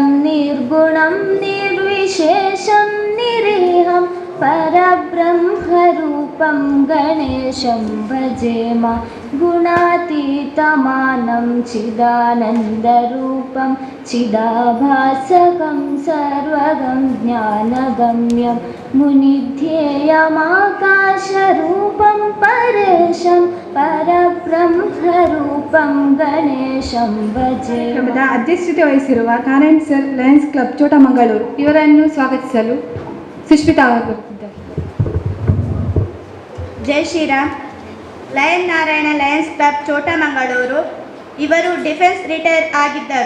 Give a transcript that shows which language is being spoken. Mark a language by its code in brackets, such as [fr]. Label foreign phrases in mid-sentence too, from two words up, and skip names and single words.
[sa] निर्गुणं निर्विशेषं निरीहं परब्रह्मरूपं गणेशं भजेम गुणातीतमानं चिदानन्दरूपं चिदाभासकं सर्वगं ज्ञानगम्यं मुनिध्येयमाकाशरूपं परेशं परब्रह्मरूपं गणेशं भजे [kn] ಕಾರ್ಯಕ್ರಮದ ಅಧ್ಯಕ್ಷತೆ ವಹಿಸಿರುವ ಕಾನನ್ ಸರ್ ಲಯನ್ಸ್ ಕ್ಲಬ್ ಚೋಟ ಮಂಗಳೂರು ಇವರನ್ನು ಸ್ವಾಗತಿಸಲು ಸುಷ್ಮಿತಾ ಅವರು ಬರುತ್ತಿದ್ದಾರೆ. ಜೈ ಶ್ರೀರಾಮ್. ಲಯನ್ ನಾರಾಯಣ ಲಯನ್ಸ್ ಕ್ಲಬ್ ಚೋಟ ಮಂಗಳೂರು ಇವರು [en] defence retire [kn] ಆಗಿದ್ದರು.